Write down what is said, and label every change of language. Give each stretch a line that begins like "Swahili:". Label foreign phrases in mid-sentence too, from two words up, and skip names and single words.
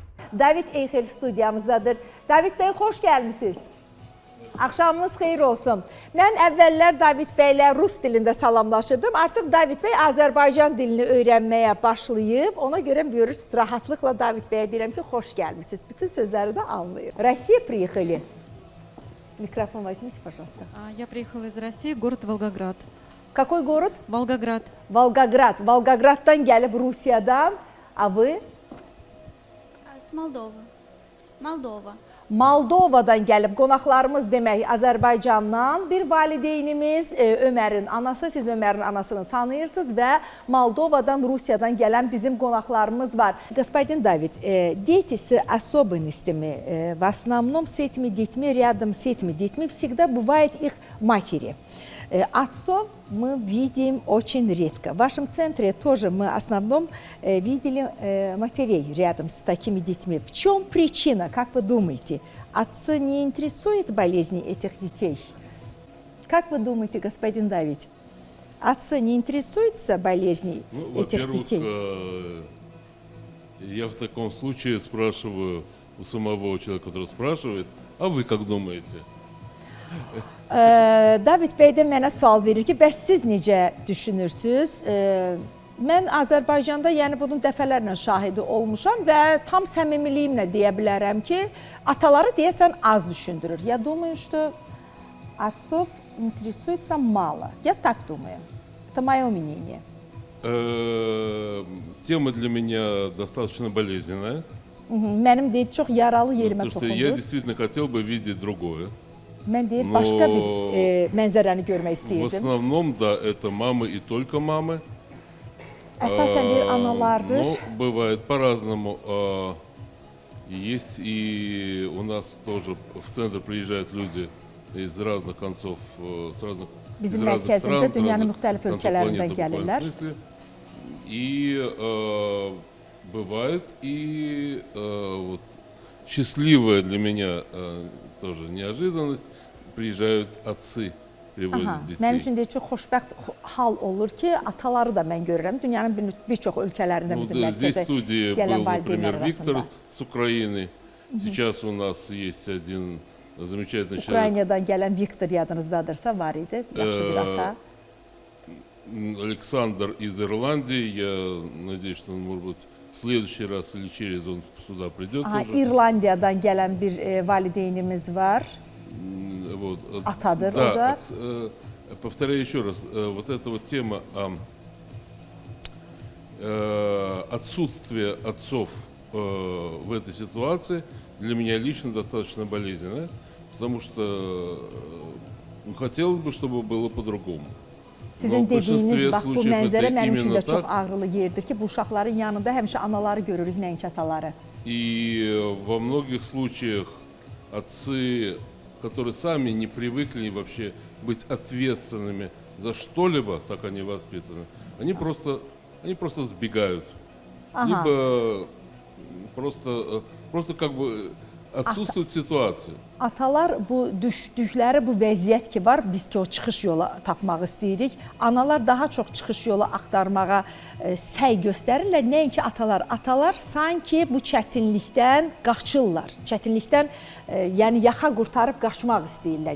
Azerbaijani: David Eyxel studiyamızdadır. David bəy, xoş gəlmisiniz. Axşamınız xeyir olsun. Mən əvvəllər David bəylə rus dilində salamlaşırdım. Artıq David bəy Azərbaycan dilini öyrənməyə başlayıb. Ona görə görürsünüz, rahatlıqla David bəyə deyirəm ki, xoş gəlmisiniz. Bütün sözləri də anlayır.
Russian: Россия приехали. Микрофон возьмите, пожалуйста. Я приехала из России, город Волгоград. Какой город? Волгоград. Волгоград.
Azerbaijani: Волгогraddan gəlib Rusiyadan.
Russian: A вы? С Молдовы.
Azerbaijani: Moldova. Moldovadan gəlib qonaqlarımız demək Azərbaycandan bir valideynimiz Ömərin anası, siz Ömərin anasını tanıyırsınız və Moldovadan, Rusiyadan gələn bizim qonaqlarımız var.
Russian: Господин Давид, дети с особенностями, в основном с этими детьми, рядом с этими детьми всегда бывает их матери. Отцов мы видим очень редко. В вашем центре тоже мы в основном видели матерей рядом с такими детьми. В чем причина, как вы думаете? Отцы не интересуют болезни этих детей? Как вы думаете, господин Давид? Отцы не интересуются болезнью этих детей? Я в таком случае спрашиваю у самого человека, который спрашивает, а вы как думаете?
Azerbaijani: David bəy də mənə sual verir ki, bəs siz necə düşünürsünüz? Mən Azərbaycanda yəni bunun dəfələrlə şahidi olmuşam və tam səmimiliyimlə deyə bilərəm ki, ataları deyəsən az düşündürür.
Russian: Я думаю, что отцов интересуется мало. Я так думаю. Это мое мнение. Тема для меня достаточно болезненная.
Azerbaijani: Mənim deyir, çox yaralı yerimə
Russian: Потому что я
Azerbaijani: toxundunuz.
Russian: действительно хотел бы видеть другое.
Azerbaijani: Mən deyir, başqa bir mənzərəni görmək
Russian: В
Azerbaijani: istəyirdim.
Russian: основном, да, это мамы и только мамы.
Azerbaijani: Əsasən deyir, analardır.
Russian: Но бывает по-разному. Есть и у нас тоже в центр приезжают люди из разных концов, из
Azerbaijani: Bizim
Russian: разных
Azerbaijani: mərkəzimizə
Russian: стран,
Azerbaijani: dünyanın
Russian: разных
Azerbaijani: müxtəlif
Russian: концов
Azerbaijani: ölkələrindən
Russian: планеты в буквальном
Azerbaijani: gəlirlər.
Russian: смысле. И бывает и вот счастливая для меня тоже неожиданность, приезжают отцы, привозят детей.
Azerbaijani: Mənim üçün deyir, çox xoşbəxt hal olur ki, ataları da mən görürəm. Dünyanın bir çox ölkələrində bizim
Russian: Здесь в
Azerbaijani: mərkəzə
Russian: студии
Azerbaijani: gələn
Russian: был, например,
Azerbaijani: valideynlər
Russian: Виктор
Azerbaijani: arasında.
Russian: с Украины. Сейчас у нас есть один замечательный человек,
Azerbaijani: Ukraynadan gələn Viktor yadınızdadırsa var idi, yaxşı bir ata.
Russian: Александр из Ирландии. Я надеюсь, что он, может быть, в следующий раз или через он сюда придет тоже.
Azerbaijani: İrlandiyadan gələn bir valideynimiz var.
Russian: Вот.
Azerbaijani: Atadır
Russian: Да,
Azerbaijani: o da.
Russian: повторяю еще раз, вот эта вот тема отсутствия отцов в этой ситуации для меня лично достаточно болезненная, потому что хотелось бы, чтобы было по-другому.
Azerbaijani: Sizin dediyiniz bax bu mənzərə
Russian: это
Azerbaijani: mənim üçün
Russian: именно
Azerbaijani: də çox
Russian: так.
Azerbaijani: ağrılı yerdir ki, bu uşaqların yanında həmişə anaları görürük, nəinki ataları.
Russian: И во многих случаях отцы, которые сами не привыкли вообще быть ответственными за что-либо, так они воспитаны, они просто сбегают. Либо просто как бы отсутствует ситуация.
Azerbaijani: Atalar bu düşdükləri bu vəziyyət ki var, biz ki o çıxış yolu tapmaq istəyirik. Analar daha çox çıxış yolu axtarmağa səy göstərirlər, nəinki atalar. Atalar sanki bu çətinlikdən qaçırlar. Çətinlikdən yəni yaxa qurtarıb qaçmaq istəyirlər.